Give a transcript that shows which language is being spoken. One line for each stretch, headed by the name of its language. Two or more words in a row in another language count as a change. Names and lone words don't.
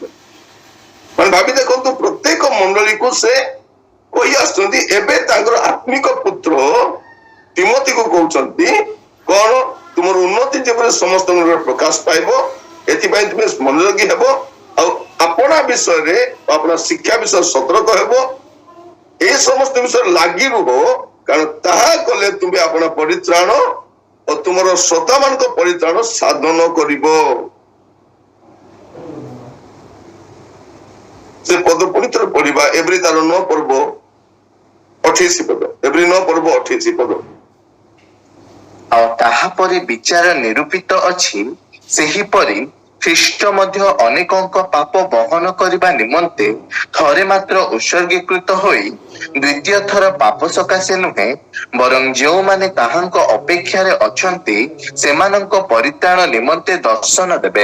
Odia: ମାନେ ଭାବି ଦେଖନ୍ତୁ, ପ୍ରତ୍ୟେକ ମଣ୍ଡଳୀକୁ ସେ କହି ଆସୁଛନ୍ତି। ଏବେ ତାଙ୍କର ଆତ୍ମିକ ପୁତ୍ର ତିମୋଥୀକୁ କହୁଛନ୍ତି କଣ? ତୁମର ଉନ୍ନତି ଯେପରି ସମସ୍ତଙ୍କର ପ୍ରକାଶ ପାଇବ, ଏଥିପାଇଁ ତୁମେ ମନୋଯୋଗୀ ହେବ, ଆଉ ଆପଣା ବିଷୟରେ, ଆପଣା ଶିକ୍ଷା ବିଷୟରେ ସତର୍କ ହେବ, ଏହି ସମସ୍ତ ବିଷୟରେ ଲାଗି ରହ, କାରଣ ତାହା କଲେ ତୁମେ ଆପଣାର ପରିତ୍ରାଣ ଓ ତୁମର ଶ୍ରୋତା ମାନଙ୍କ ପରିତ୍ରାଣ ସାଧନ କରିବ। ସେ ପଦ ପୁଣି ଥରେ ପଢିବା, ଏଭ୍ରି ତାର 9 ପର୍ବ 28 ପଦ, ଏଭ୍ରି 9 ପର୍ବ 28 ପଦ। ଆଉ ତାହାପରେ ବିଚାର ନିରୂପିତ ଅଛି, ସେହିପରି ଖ୍ରୀଷ୍ଟ ମଧ୍ୟ ଅନେକଙ୍କ ପାପ ବହନ କରିବା ନିମନ୍ତେ ଥରେ ମାତ୍ର ଉତ୍ସର୍ଗୀକୃତ ହୋଇ ଦ୍ୱିତୀୟ ଥର ପାପ ସକାଶେ ନୁହେଁ, ବରଂ ଯେଉଁମାନେ ତାହାଙ୍କ ଅପେକ୍ଷାରେ ଅଛନ୍ତି ସେମାନଙ୍କ ପରିତ୍ରାଣ ନିମନ୍ତେ ଦର୍ଶନ ଦେବେ।